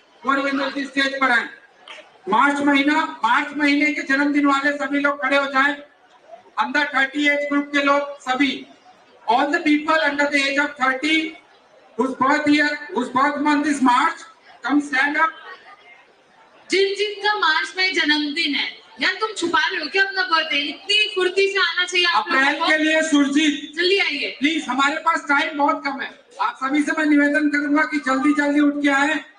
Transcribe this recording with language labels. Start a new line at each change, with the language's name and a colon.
Hindi: Virendra ji stage पर आए। मार्च महीने के जन्मदिन वाले सभी लोग खड़े हो जाएं। अंडर 30 एज ग्रुप के लोग सभी,
English: all the people under the age of 30 whose birth month is March, come stand up.
Hindi: जिनका मार्च में जन्मदिन है, यार तुम छुपा रहे हो क्या अपना बर्थडे? इतनी फुर्ती से आना चाहिए आप लोगों को। अप्रैल के लिए सुरजीत जल्दी आइए प्लीज, हमारे पास टाइम बहुत कम है। आप सभी से मैं निवेदन करूंगा कि जल्दी जल्दी उठ के आए।